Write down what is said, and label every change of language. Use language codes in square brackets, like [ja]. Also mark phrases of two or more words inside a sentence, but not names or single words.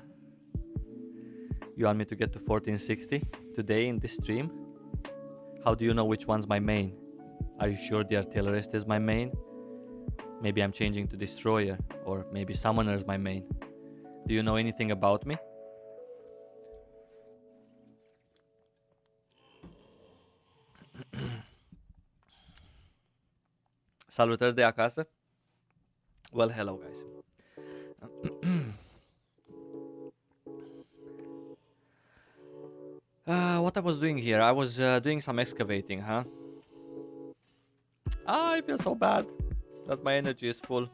[en] You want me to get to 1460 today in this stream? How do you know which one's my main? Are you sure the artillerist is my main? Maybe I'm changing to destroyer, or maybe summoner is my main. Do you know anything about me? [ro] Salutări de acasă. [en] Well, hello guys. What I was doing here? I was doing some excavating, huh? I feel so bad that my energy is full.